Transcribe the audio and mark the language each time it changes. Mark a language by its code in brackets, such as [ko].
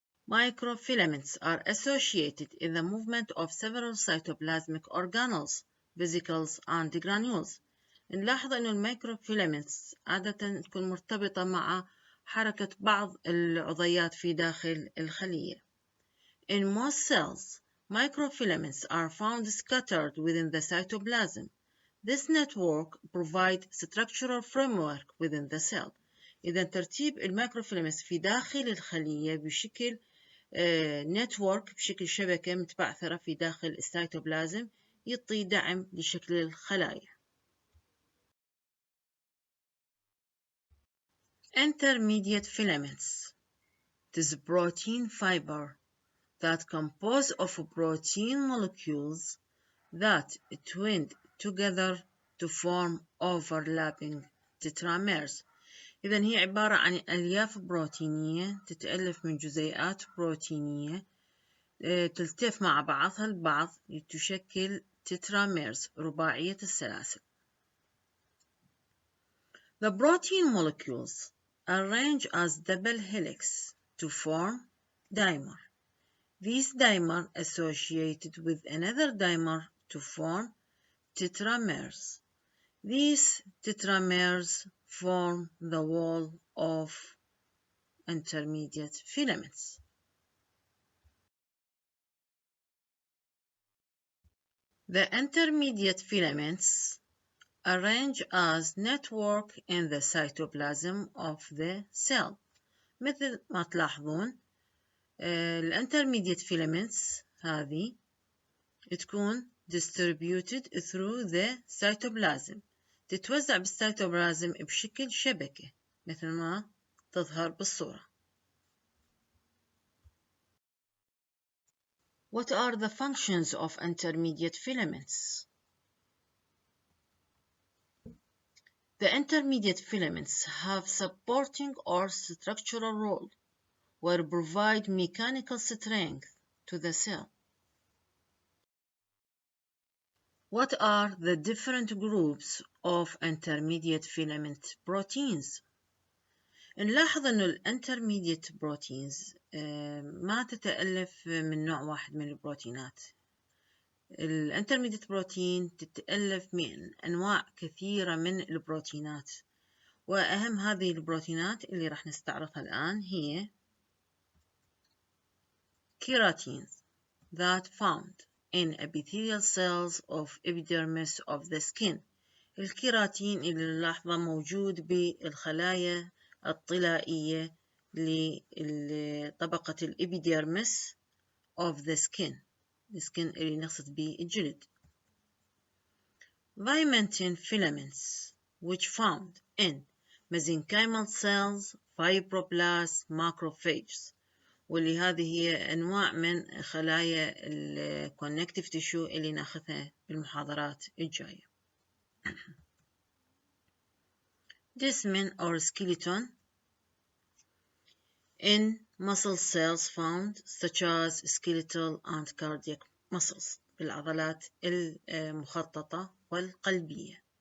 [en] Microfilaments are associated in the movement of several cytoplasmic organelles, vesicles and granules. [ar] نلاحظ أن الميكروفيلامنتس عادة تكون مرتبطة مع حركة بعض العضيات في داخل الخلية. [en] In most cells, microfilaments are found scattered within the cytoplasm. This network provides structural framework within the cell. [ar] إذا ترتيب الميكروفيلامنتس في داخل الخلية بشكل نتورك، بشكل شبكة متبعثرة في داخل السيتوبلازم، يعطي دعم لشكل الخلايا. [en] Intermediate filaments. It is a protein fiber that compose of protein molecules that twinned together to form overlapping tetramers. [ar] إذا هي عبارة عن ألياف بروتينية تتألف من جزيئات بروتينية تلتف مع بعضها البعض لتشكل تتراميرز رباعية السلاسل. [en] The protein molecules arrange as double helix to form dimer. These dimer associated with another dimer to form tetramers. These tetramers form the wall of intermediate filaments. The intermediate filaments arrange as network in the cytoplasm of the cell. [ar] مثل ما تلاحظون intermediate filaments هذه تكون [en] distributed through the cytoplasm، [ar] تتوزع بالسيتوبلازم بشكل شبكة مثل ما تظهر بالصورة. [en] What are the functions of intermediate filaments? The intermediate filaments have supporting or structural role where provide mechanical strength to the cell. What are the different groups of intermediate filament proteins? [ar] نلاحظ أن الانترميديت بروتينز ما تتألف من نوع واحد من البروتينات. الانترميديت بروتين تتألف من أنواع كثيرة من البروتينات، وأهم هذه البروتينات اللي راح نستعرضها الآن هي [en] keratins that found in epithelial cells of epidermis of the skin. [ar] الكيراتين اللي نلاحظه موجود بالخلايا الطلائية لطبقة الإبيديرمس [en] of the skin [ar] اللي نقصد به الجلد. [en] Vimentin filaments which found in mesenchymal cells, fibroblasts, macrophages، [ar] واللي هذه هي أنواع من خلايا الكونكتيف تيشو اللي ناخذها بالمحاضرات الجاية. [en] Desmin or skeleton in muscle cells found such as skeletal and cardiac muscles [ar] بالعضلات المخططة والقلبية.